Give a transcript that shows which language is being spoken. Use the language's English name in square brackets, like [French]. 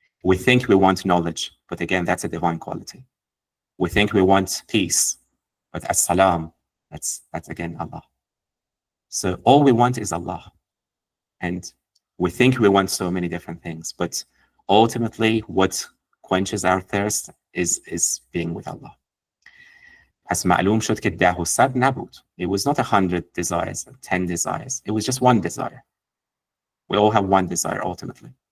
[English] We think we want knowledge, but again, that's a divine quality. We think we want peace, but as-salam, that's again Allah. So all we want is Allah. And we think we want so many different things, but ultimately what quenches our thirst is being with Allah. [Persian] As معلوم شد که 10 و 100 نبود. [English] It was not 100 desires, 10 desires. It was just one desire. We all have one desire ultimately.